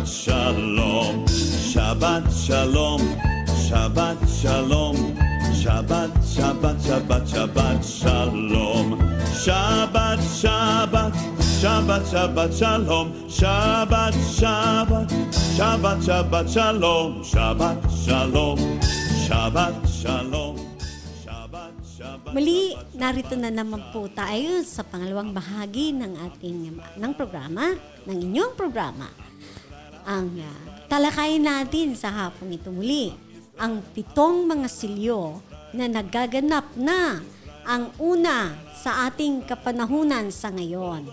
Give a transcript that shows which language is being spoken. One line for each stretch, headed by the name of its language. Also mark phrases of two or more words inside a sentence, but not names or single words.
Hebrew: שלום, שבת שלום, שבת שלום, שבת, שבת, שבת, שבת שלום, שבת, שבת, שבת, שבת שלום, שבת, שבת, שבת, שבת שלום, שבת שלום, שבת שלום.
Filipino: Muli, narito na naman po tayo sa pangalawang bahagi ng programa, ng inyong programa. Ang talakayin natin sa hapong ito muli, ang 7 mga silyo na nagaganap na ang una sa ating kapanahunan sa ngayon.